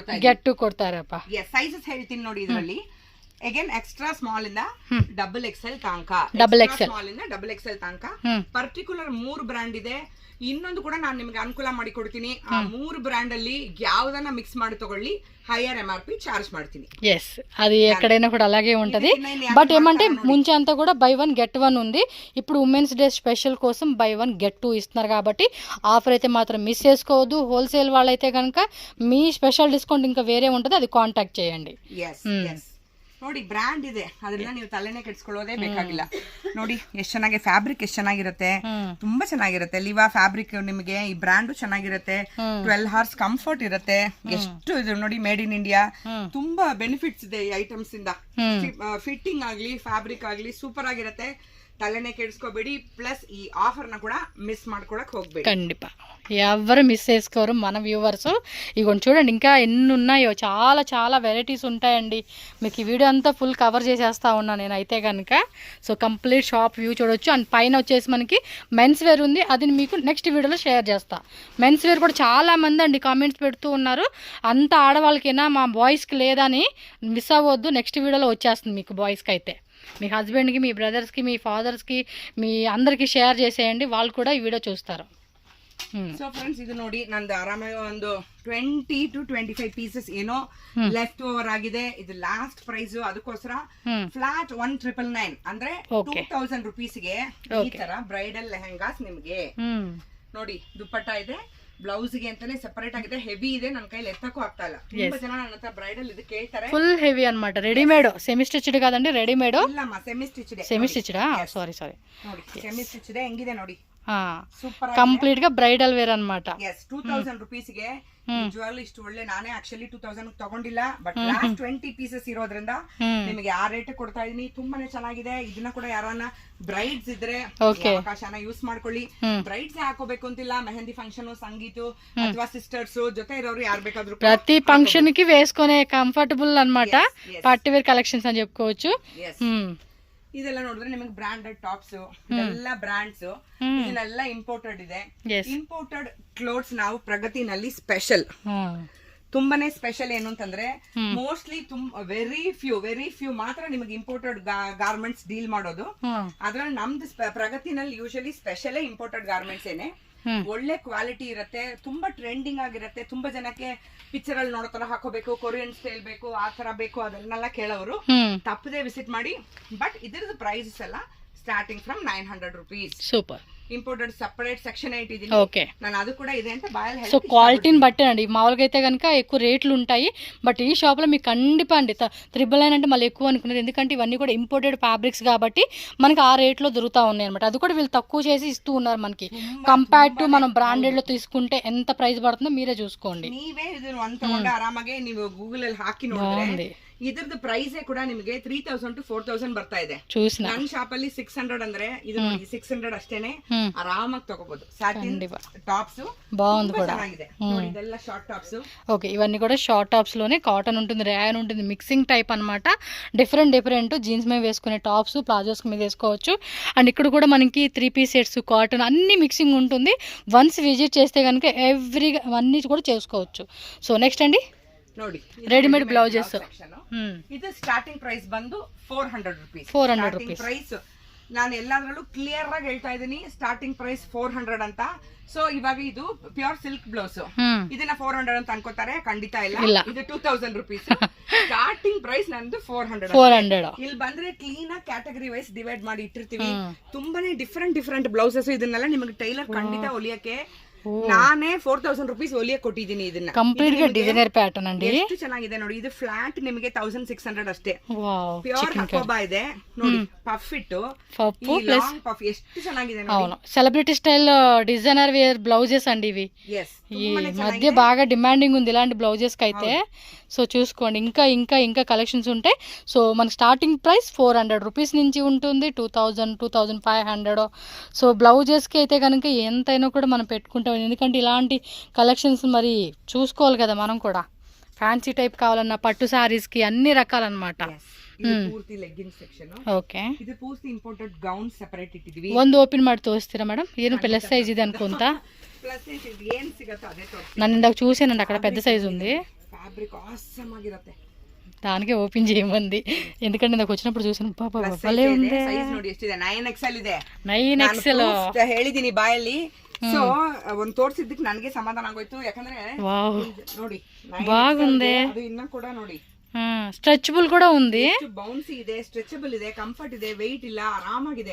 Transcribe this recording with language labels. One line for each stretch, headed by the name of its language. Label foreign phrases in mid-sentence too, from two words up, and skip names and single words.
Kannada: ಕೊಡ್ತಾರಪ್ಪ. ಸೈಜಸ್ ಹೇಳ್ತೀನಿ ನೋಡಿ. ಇದರಲ್ಲಿ ಅಗೇನ್
English: extra small
Kannada: ಇಂದ
English: double XL
Kannada: ತನಕ, ಸ್ಮಾಲ್ ಇಂದ
English: double XL
Kannada: ತನಕ
English: particular 3 brand
Kannada: ಇದೆ. ಇನ್ನೊಂದು ಕೂಡ ನಾನು ನಿಮ್ಗೆ ಅನುಕೂಲ ಮಾಡಿ ಕೊಡ್ತೀನಿ. ಆ 3 ಬ್ರಾಂಡ್ ಅಲ್ಲಿ ಯಾವ್ದನ್ನ ಮಿಕ್ಸ್ ಮಾಡಿ ತಗೊಳ್ಳಿ,
English: higher MRP charge
Kannada: ಮಾಡ್ತೀನಿ.
Telugu: ఎస్, అది ఎక్కడైనా కూడా అలాగే ఉంటది. బట్ ఏమంటే ముంచే అంతా కూడా
English: buy 1 get 1
Telugu: ఉంది. ఇప్పుడు
English: women's day special
Telugu: కోసం
English: buy 1 get 2
Telugu: ఇస్తున్నారు కాబట్టి ఆఫర్ అయితే మాత్రం మిస్ చేసుకోవద్దు. హోల్సేల్ వాళ్ళైతే కనుక మీ
English: special discount
Telugu: ఇంకా వేరే ఉంటుంది, అది కాంటాక్ట్ చేయండి.
Kannada: ನೋಡಿ ಬ್ರ್ಯಾಂಡ್ ಇದೆ, ಅದನ್ನ ನೀವು ತಲೆನೇ ಕೆಡ್ಸ್ಕೊಳ್ಳೋದೇ ಬೇಕಾಗಿಲ್ಲ. ನೋಡಿ ಎಷ್ಟು ಚೆನ್ನಾಗಿ ಫ್ಯಾಬ್ರಿಕ್, ಎಷ್ಟು ಚೆನ್ನಾಗಿರುತ್ತೆ, ತುಂಬಾ ಚೆನ್ನಾಗಿರುತ್ತೆ. ಲಿವಾ ಫ್ಯಾಬ್ರಿಕ್ ನಿಮಗೆ ಈ ಬ್ರ್ಯಾಂಡು ಚೆನ್ನಾಗಿರುತ್ತೆ. 12 hours ಕಂಫರ್ಟ್ ಇರುತ್ತೆ. ಎಷ್ಟು ಇದು ನೋಡಿ,
English: made in India.
Kannada: ತುಂಬಾ ಬೆನಿಫಿಟ್ಸ್ ಇದೆ ಈ ಐಟಮ್ಸ್ ಇಂದ. ಫಿಟ್ಟಿಂಗ್ ಆಗ್ಲಿ, ಫ್ಯಾಬ್ರಿಕ್ ಆಗ್ಲಿ ಸೂಪರ್ ಆಗಿರುತ್ತೆ. ತಲೆನೇ ಕೆಡ್ಚುಕೊಬೇಡಿ ಪ್ಲಸ್ ಈ ಆಫರ್ ನ ಕೂಡ ಮಿಸ್ ಮಾಡ್ಕೊಳ್ಳಕ್ಕೆ ಹೋಗಬೇಡಿ.
Telugu: ఖండిపా ఎవరు మిస్ చేసుకోరు మన వ్యూవర్స్. ఇగోండి చూడండి, ఇంకా ఎన్ని ఉన్నాయో, చాలా చాలా వెరైటీస్ ఉంటాయండి. మీకు ఈ వీడియో అంతా ఫుల్ కవర్ చేసేస్తా ఉన్నా నేనైతే కనుక.
English: so complete shop view
Telugu: చూడొచ్చు. అండ్ పైన వచ్చేసి మనకి
English: men's wear
Telugu: ఉంది, అది మీకు నెక్స్ట్ వీడియోలో షేర్ చేస్తా.
English: men's wear
Telugu: కూడా చాలా మంది అండి కామెంట్స్ పెడుతూ ఉన్నారు, అంత ఆడవాళ్ళకైనా మా బాయ్స్కి లేదని మిస్ అవ్వద్దు. నెక్స్ట్ వీడియోలో వచ్చేస్తుంది మీకు బాయ్స్కి అయితే. మీ హస్బెండ్కి, మీ బ్రదర్స్కి, మీ ఫాదర్స్కి, మీ అందరికి షేర్ చేసేయండి, వాళ్ళు కూడా ఈ వీడియో చూస్తారు.
English: so friends
Kannada: ಇದು ನೋಡಿ, ನಂದು ಆರಾಮಾಗಿ ಒಂದು 20 to 25 ಪೀಸಸ್ ಏನೋ
English: left over
Kannada: ಆಗಿದೆ. ಇದು
English: last price,
Kannada: ಅದಕ್ಕೋಸ್ಕರ ಫ್ಲಾಟ್ 1999 ಅಂದ್ರೆ 2000 ರೂಪೀಸ್ಗೆ ಈ ತರ
English: bridal lehengas
Kannada: ನಿಮ್ಗೆ ನೋಡಿ. ದುಪ್ಪಟ್ಟ ಇದೆ, ಬ್ಲೌಸ್ ಗೆ ಅಂತಾನೆ ಸೆಪರೇಟ್ ಆಗಿದೆ. ಹೆವಿ ಇದೆ, ನನ್ನ ಕೈಲಿ ಎತ್ತಕ್ಕೂ ಆಗ್ತಾ ಇಲ್ಲ. ತುಂಬಾ ಜನ ನನ್ನ ಹತ್ರ ಬ್ರೈಡಲ್ ಇದು ಕೇಳ್ತಾರೆ. ಫುಲ್ ಹೆವಿ ಅನ್మాట.
Telugu: రెడీమేడ్,
English: semi stitched
Telugu: కాదండి, రెడీమేడ్.
Kannada: ಇಲ್ಲಮ್ಮ,
English: semi stitched. సెమీ స్టిచ్డ్, సారీ
Kannada: ನೋಡಿ
English: semi stitched
Kannada: ಹೆಂಗಿದೆ ನೋಡಿ. ಸೂಪರ್, ಕಂಪ್ಲೀಟ್ గా
English: bridal wear
Kannada: ಅನ್మాట. 2000 ರೂಪೀಸ್ಗೆ ನಿಜವಾಗ್ಲೂ ಇಷ್ಟು ಒಳ್ಳೆ. ನಾನೇ ಆಕ್ಚುಲಿ 2000 ತಗೊಂಡಿಲ್ಲ, ಬಟ್
English: last 20 pieces
Kannada: ಇರೋದ್ರಿಂದ ನಿಮಗೆ ಆ ರೇಟ್ ಕೊಡ್ತಾ ಇದೀನಿ. ತುಂಬಾನೇ ಚೆನ್ನಾಗಿದೆ. ಇದನ್ನ ಕೂಡ ಯಾರನ್ನ ಬ್ರೈಡ್ಸ್ ಇದ್ರೆ ಅವಕಾಶನ ಯೂಸ್ ಮಾಡ್ಕೊಳ್ಳಿ. ಬ್ರೈಡ್ಸ್ ಹಾಕೋಬೇಕು ಅಂತಿಲ್ಲ, ಮೆಹಂದಿ ಫಂಕ್ಷನ್, ಸಂಗೀತ ಅಥವಾ ಸಿಸ್ಟರ್ಸ್ ಜೊತೆ ಇರೋರು ಯಾರು ಬೇಕಾದ್ರೂ
Telugu: ప్రతి ఫంక్షన్ కి వేసుకునే కంఫర్టబుల్ అన్నమాట.
English: party wear collections
Telugu: అని చెప్పుకోవచ్చు.
Kannada: ಇದೆಲ್ಲ ನೋಡಿದ್ರೆ ನಿಮಗೆ
English: branded tops,
Kannada: ಇದೆಲ್ಲ ಬ್ರಾಂಡ್ಸ್, ಇದನ್ನೆಲ್ಲ ಇಂಪೋರ್ಟೆಡ್ ಇದೆ.
English: imported clothes
Kannada: ನಾವು ಪ್ರಗತಿನಲ್ಲಿ ಸ್ಪೆಷಲ್, ತುಂಬಾನೇ ಸ್ಪೆಷಲ್. ಏನು ಅಂತಂದ್ರೆ
English: mostly very few
Kannada: ಮಾತ್ರ ನಿಮಗೆ
English: imported garments deal
Kannada: ಮಾಡೋದು. ಅದ್ರಲ್ಲಿ ನಮ್ದು ಪ್ರಗತಿನಲ್ಲಿ
English: usually special imported garments
Kannada: ಏನೆ. ಒಳ್ಳೆ ಕ್ವಾಲಿಟಿ ಇರುತ್ತೆ, ತುಂಬಾ ಟ್ರೆಂಡಿಂಗ್ ಆಗಿರುತ್ತೆ. ತುಂಬಾ ಜನಕ್ಕೆ ಪಿಕ್ಚರ್ ಅಲ್ಲಿ ನೋಡೋ ತರ ಹಾಕೋಬೇಕು,
English: Korean style
Kannada: ಬೇಕು, ಆ ತರ ಬೇಕು, ಅದನ್ನೆಲ್ಲ ಕೇಳೋರು ತಪ್ಪದೆ ವಿಸಿಟ್ ಮಾಡಿ. ಬಟ್ ಇದ್ರದ್ದು ಪ್ರೈಸಸ್ ಎಲ್ಲ
English: starting from 900 rupees.
Telugu: సూపర్.
English: imported separate section 8
Telugu: ఇది. ఓకే,
Kannada: ನಾನು ಅದು ಕೂಡ ಇದೆ ಅಂತ బాయల్ హెల్త్.
Telugu: సో క్వాలిటీని బట్టి అండి. మామూలుగా అయితే కనుక ఎక్కువ రేట్లు ఉంటాయి, బట్ ఈ షాప్లో మీకు ఖండిపా అండి 999 అంటే మళ్ళీ ఎక్కువ అనుకున్నారు. ఎందుకంటే ఇవన్నీ కూడా ఇంపోర్టెడ్ ఫ్యాబ్రిక్స్ కాబట్టి మనకి ఆ రేట్లో దొరుకుతా ఉన్నాయి అనమాట. అది కూడా వీళ్ళు తక్కువ చేసి ఇస్తూ ఉన్నారు మనకి.
English: compare to
Telugu: మనం బ్రాండెడ్ లో తీసుకుంటే ఎంత ప్రైస్ పడుతుందో మీరే చూసుకోండి.
Kannada: ನೀವೇ ಇದನ್ನ ಒಂದು ತಗೊಂಡು ಆರಾಮಾಗಿ ನೀವು ಗೂಗಲ್ ಅಲ್ಲಿ ಹಾಕಿ ನೋಡಿದ್ರೆ ಇದ್ರದ್ದು ಪ್ರೈಸ್ ಕೂಡ ನಿಮಗೆ 3000 to 4000 ಬರ್ತಾ ಇದೆ.
Telugu: చూసిన
Kannada: ನನ್ನ ಶಾಪ್ ಅಲ್ಲಿ 600 ಅಂದ್ರೆ ಇದು ನೋಡಿ 600 ಅಷ್ಟೇನೆ ಆರಾಮಾಗಿ ತಗೋಬಹುದು.
English: satin tops
Telugu: బాగుంది కూడా.
Kannada: ಚೆನ್ನಾಗಿದೆ ನೋಡಿ, ಇದೆಲ್ಲ
English: short tops.
Telugu: ఓకే, ఇవన్నీ కూడా
English: short tops
Telugu: లోనే కాటన్ ఉంటుంది, రేయాన్ ఉంటుంది,
English: mixing type
Telugu: అన్నమాట.
English: different jeans
Telugu: మీద వేసుకునే టాప్స్, ప్లాజోస్ మీద వేసుకోవచ్చు. అండ్ ఇక్కడ కూడా మనకి
English: 3 piece sets,
Telugu: కాటన్ అన్ని మిక్సింగ్ ఉంటుంది.
English: once visit
Telugu: చేస్తే కనుక ఎవ్రీ అన్ని కూడా చేసుకోవచ్చు. సో నెక్స్ట్ అండి
Kannada: ನೋಡಿ,
English: readymade blouses.
Kannada: ಇದು
English: starting price
Kannada: ಬಂದು 400 rupees. 400 rupees ಪ್ರೈಸ್ ನಾನು ಎಲ್ಲಾದ್ರಲ್ಲೂ ಕ್ಲಿಯರ್ ಆಗಿ ಹೇಳ್ತಾ ಇದೀನಿ,
English: starting price 400
Kannada: ಅಂತ. ಸೊ ಇವಾಗ ಇದು
English: pure silk blouse,
Kannada: ಇದನ್ನ 400 ಅಂತ ಅನ್ಕೋತಾರೆ, ಖಂಡಿತ ಇಲ್ಲ. ಇದು 2000 rupees.
English: starting price
Kannada: ನಂದು 400. ಇಲ್ಲಿ ಬಂದ್ರೆ ಕ್ಲೀನ್ ಆಗಿ
English: category wise divide
Kannada: ಮಾಡಿ ಇಟ್ಟಿರ್ತೀವಿ. ತುಂಬಾನೇ
English: different blouses.
Kannada: ಇದನ್ನೆಲ್ಲ ನಿಮಗೆ ಟೈಲರ್ ಖಂಡಿತ ಹೊಲಿಯಕ್ಕೆ ನಾನೇ 4000 rupees ಹೊಲಿಯಕ್ಕೆ ಕೊಟ್ಟಿದ್ದೀನಿ. ಇದನ್ನ ಕಂಪ್ಲೀಟ್ ಗೆ
English: designer pattern
Kannada: ಅಂడి. ಎಷ್ಟು ಚೆನ್ನಾಗಿದೆ ನೋಡಿ. ಇದು ಫ್ಲಾಟ್ ನಿಮಗೆ 1600 ಅಷ್ಟೇ. ಪ್ಯೂರ್ ಹಕೋಬಾ ಇದೆ ನೋಡಿ, ಪಫ್ ಇಟ್ಟು ಪಫ್ ಎಷ್ಟು ಚೆನ್ನಾಗಿದೆ ನೋಡಿ.
Telugu: అవును,
English: celebrity style designer wear blouses
Telugu: అండి ఇవి. ఈ మధ్య బాగా డిమాండింగ్ ఉంది ఇలాంటి బ్లౌజెస్ కి అయితే. సో చూసుకోండి, ఇంకా కలెక్షన్స్ ఉంటాయి. సో మన
English: starting price 400 rupees
Telugu: నుంచి ఉంటుంది, 2000, 2500. సో బ్లౌజెస్కి అయితే కనుక ఎంతైనా కూడా మనం పెట్టుకుంటాం, ఎందుకంటే ఇలాంటి కలెక్షన్స్ మరి చూసుకోవాలి కదా మనం కూడా.
English: fancy type
Telugu: కావాలన్నా పట్టు సారీస్కి అన్ని రకాలన్నమాట.
Kannada: ಪೂರ್ತಿ
English: leggin section.
Kannada: ಓಕೆ, ಇದು ಪೂರ್ತಿ
English: imported gown separate
Kannada: ಇಟ್ಟಿದೀವಿ. ಒಂದು ಓಪನ್ ಮಾಡಿ ತೋರಿಸ್ತೀರಾ ಮೇಡಮ್? ಏನು
English: plus size
Kannada: ಇದೆ ಅನ್ಕೊಂತ.
English: plus size
Kannada: ಏನ್ ಸಿಗತ್ತೋ ಅದೇ ತೋರಿಸ್ತೀನಿ.
Telugu: ನಾನು ఇందాక చూసానండి, అక్కడ పెద్ద సైజ్ ఉంది.
English: fabric awesome
Kannada: ಆಗಿರುತ್ತೆ.
Telugu: దానికే ఓపెన్ చేయమంది, ఎందుకంటే నాకు వచ్చినప్పుడు చూసాను. పాపా భలే ఉంది.
Kannada: ಸೈಜ್ ನೋಡಿ ಎಷ್ಟಿದೆ, 9XL ಇದೆ. 9XL ಹೇಳಿದೀನಿ ಬಾಯಲ್ಲಿ. ಸೊ ಒಂದ್ ತೋರ್ಸಿದ್ದಕ್ಕೆ ನನಗೆ ಸಮಾಧಾನ ಆಗೋಯ್ತು, ಯಾಕಂದ್ರೆ ನೋಡಿ
Telugu: బాగుంది.
Kannada: ಅದು ಇನ್ನ ಕೂಡ ನೋಡಿ ಸ್ಟ್ರೆಚಬಲ್ ಕೂಡ ఉంది, ಬೌನ್ಸಿ ಇದೆ, ಸ್ಟ್ರೆಚಬಲ್ ಇದೆ, ಕಂಫರ್ಟ್ ಇದೆ, ವೆಯ್ಟ್ ಇಲ್ಲ, ಆರಾಮಾಗಿದೆ.